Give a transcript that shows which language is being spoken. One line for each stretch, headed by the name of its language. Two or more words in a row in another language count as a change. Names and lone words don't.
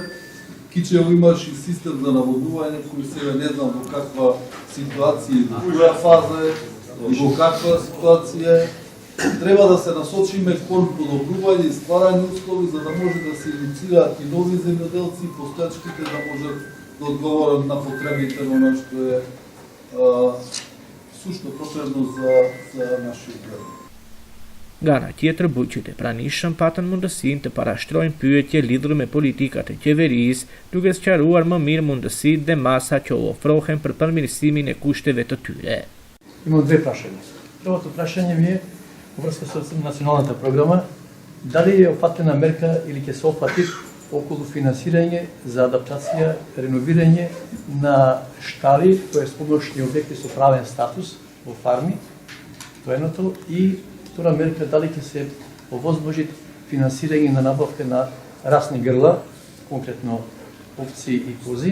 Macedonian: Кичево имаше и систем за наводнување кој сега не знам во каква ситуација, во која фаза е и во каква ситуација е. Треба да се насочиме кон подобрување и стварање услови за да може да се инициираат и нови земјоделци и постоечките да можат да одговорат на потребите на она што е сушно потребно за нашиот град.
Albanian: Nga ana tjetër, bujqit e pranishëm patën mundësinë të parashtrojnë pyetje lidhur me politikat e qeverisë, duke sqaruar më mirë mundësitë dhe masa që u ofrohen për përmirësimin e kushteve të tyre.
Macedonian: Имам две прашања. Првото прашање ми е во врска со националната програма, дали е опфатена мерка или ќе се опфати околу финансирање за адаптација, реновирање на штали, тоест помошни објекти со правен статус во фарми, тоа е едното, и втора мерка дали ќе се овозможи финансирање на набавка на расни грла, конкретно овци и кози.